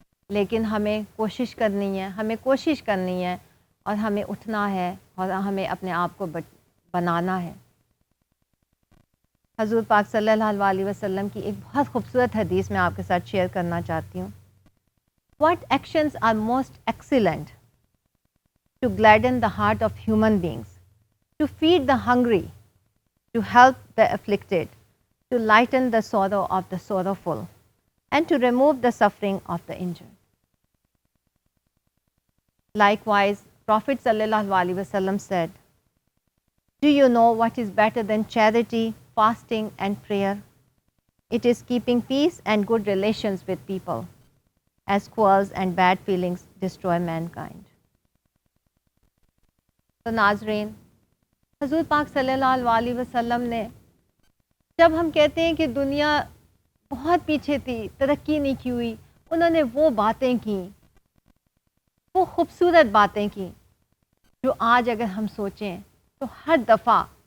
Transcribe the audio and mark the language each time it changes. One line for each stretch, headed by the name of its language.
Urdu: لیکن ہمیں کوشش کرنی ہے اور ہمیں اٹھنا ہے اور ہمیں اپنے آپ کو بنانا ہے. حضور پاک صلی اللہ علیہ وسلم کی ایک بہت خوبصورت حدیث میں آپ کے ساتھ شیئر کرنا چاہتی ہوں.
English: What actions are most excellent to gladden the heart of human beings? to feed the hungry, to help the afflicted, to lighten the sorrow of the sorrowful, and to remove the suffering of the injured. Likewise, Prophet sallallahu alaihi wasallam said, "Do you know what is better than charity, fasting, and prayer? It is keeping peace and good relations with people, as quarrels and bad feelings destroy mankind."
Urdu: تو ناظرین، حضور پاک صلی اللہ علیہ وسلم نے، جب ہم کہتے ہیں کہ دنیا بہت پیچھے تھی، ترقی نہیں کی ہوئی، انہوں نے وہ باتیں کیں، وہ خوبصورت باتیں کیں جو آج اگر ہم سوچیں تو ہر دفعہ